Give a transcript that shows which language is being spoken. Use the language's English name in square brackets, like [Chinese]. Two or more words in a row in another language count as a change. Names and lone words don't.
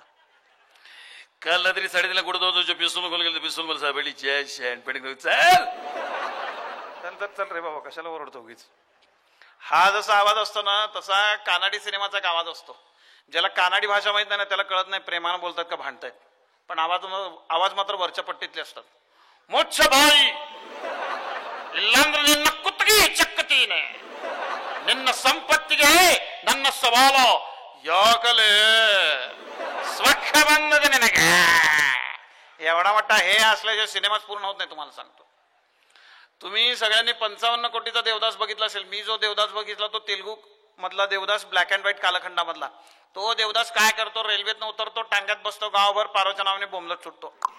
[Marathi] काल रात्री 3:30 कुठं होतो, पिस्तूल खोल गेलं, पिस्तूल मला साबेली चल चल रे बाबा कशाला ओरडतो उगीच. हा जसा आवाज असतो ना तसा कानाडी सिनेमाचा एक आवाज असतो. ज्याला कानाडी भाषा माहित नाही ना त्याला कळत नाही प्रेमानं बोलतात का भांडतायत. पण आवाज मात्र वरच्या पट्टीतले असतात. [Kannada] मोच्छ भाई ಇಲ್ಲಾಂದ್ರೆ ನಿನ್ನ ಕುತ್ತಿಗೆ ಚಕ್ಕತೀನಿ, ನಿನ್ನ ಸಂಪತ್ತಿಗೆ ನನ್ನ ಸವಾಲು, ಯಾಕಲೆ स्वच्छ बंद निनगे. [Marathi] एवढा मोठा हे असल्याशिवाय सिनेमाच पूर्ण होत नाही. तुम्हाला सांगतो, तुम्ही सगळ्यांनी 55 कोटीचा देवदास बघितला असेल. मी जो देवदास बघितला तो तेलुगू मधला देवदास, ब्लॅक अँड व्हाईट कालखंडामधला. तो देवदास काय करतो, रेल्वेत उतरतो, टांग्यात बसतो, गावभर पारोच्या नावाने बोंबलत सुटतो.